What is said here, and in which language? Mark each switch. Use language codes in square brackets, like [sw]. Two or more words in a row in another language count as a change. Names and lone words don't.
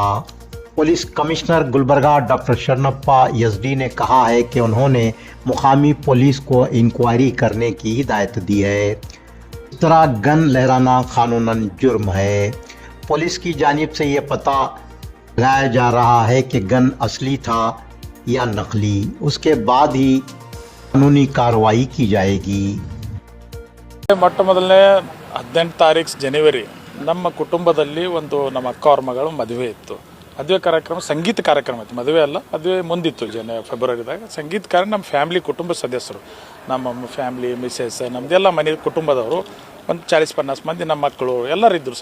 [en] police commissioner [hi] गुलबर्गा डॉक्टर शरणप्पा यजडी ने कहा है कि उन्होंने मुकामी पुलिस को इंक्वायरी करने की हिदायत दी है। इस तरह गन लहराना कानूनन जुर्म है। पुलिस की जानिब से ये पता लगाया जा रहा है कि गन असली था या नकली, उसके बाद ही कानूनी कार्रवाई की जाएगी। [kn] ಮೊಟ್ಟ ಮೊದಲನೇ 18 ತಾರೀಕು ಜನವರಿ ನಮ್ಮ ಕುಟುಂಬದಲ್ಲಿ ಒಂದು ನಮ್ಮ ಅಕ್ಕ ಅವ್ರ ಮಗಳು ಮದುವೆ ಇತ್ತು. ಮದುವೆ ಕಾರ್ಯಕ್ರಮ ಸಂಗೀತ ಕಾರ್ಯಕ್ರಮ ಇತ್ತು, ಮದುವೆ ಅಲ್ಲ, ಮದುವೆ ಮುಂದಿತ್ತು ಫೆಬ್ರವರಿದಾಗ. ಸಂಗೀತ ಕಾರ್ಯ ನಮ್ಮ ಫ್ಯಾಮಿಲಿ ಕುಟುಂಬ ಸದಸ್ಯರು, ನಮ್ಮ [en] family misses [kn] ನಮ್ಮದೆಲ್ಲ ಮನೆ ಕುಟುಂಬದವರು ಒಂದು 40-50 ಮಂದಿ ನಮ್ಮ ಮಕ್ಕಳು ಎಲ್ಲರಿದ್ದರು.